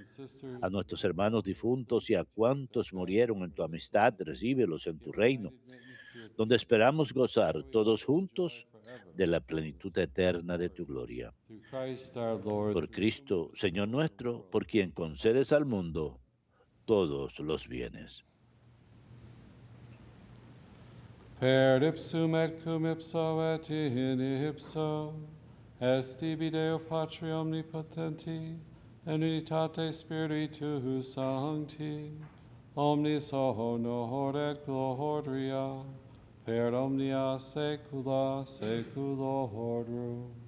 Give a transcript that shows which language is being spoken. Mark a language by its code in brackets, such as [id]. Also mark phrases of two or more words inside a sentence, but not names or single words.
[es] A nuestros hermanos difuntos y a cuantos murieron en tu amistad, recíbelos en tu reino, donde esperamos gozar todos juntos de la plenitud eterna de tu gloria. [en] Through Christ our Lord, [es] Por Cristo, Señor nuestro, por quien concedes al mundo todos los bienes. [la] per ipsum et cum ipso et in ipso, est tibi Deo Patri omnipotenti, en unitate Spiritus Sancti, omnis honor et gloria, per omnia saecula saeculorum.